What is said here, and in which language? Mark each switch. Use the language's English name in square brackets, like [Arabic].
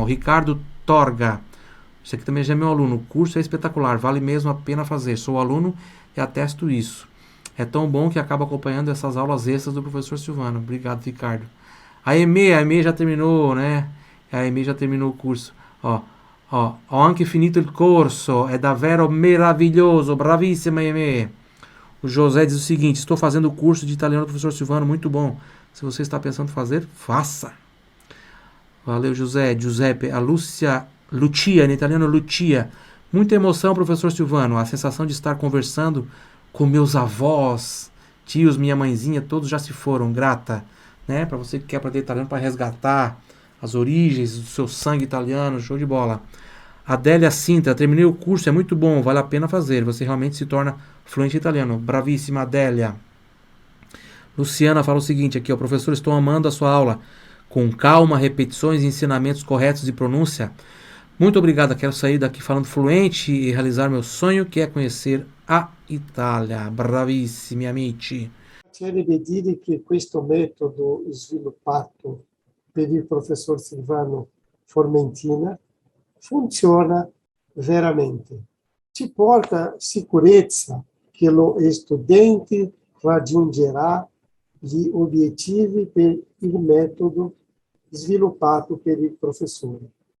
[Portuguese] Ó. O Ricardo Torga. Isso aqui também já é meu aluno. O curso é espetacular. Vale mesmo a pena fazer. Sou aluno e atesto isso. É tão bom que acabo acompanhando essas aulas extras do professor Silvano. Obrigado, Ricardo. A EME já terminou, né? A EME já terminou o curso. [Italian] Ó, ho anche finito il corso, è davvero meraviglioso, bravissima EME. [Portuguese] O José diz o seguinte: estou fazendo o curso de italiano do professor Silvano, muito bom. Se você está pensando em fazer, faça. Valeu, José. Giuseppe, a Lucia, em italiano Lucia. Muita emoção, professor Silvano. A sensação de estar conversando com meus avós, tios, minha mãezinha, todos já se foram. Grata, né? Para você que quer aprender italiano, para resgatar as origens do seu sangue italiano, show de bola. Adélia Sintra, terminei o curso, é muito bom, vale a pena fazer. Você realmente se torna fluente em italiano. [Italian] Bravíssima, Adélia. [Portuguese] Luciana fala o seguinte aqui, ó: professor, estou amando a sua aula. Com calma, repetições e ensinamentos corretos de pronúncia. Muito obrigada, quero sair daqui falando fluente e realizar meu sonho, que é conhecer a Itália. [Italian] Bravissimi, amici. Piacerebbe dire che questo metodo sviluppato per il professor Silvano Formentina funziona veramente. Ci porta sicurezza che lo studente raggiungerà gli obiettivi per il metodo sviluppato per il professore.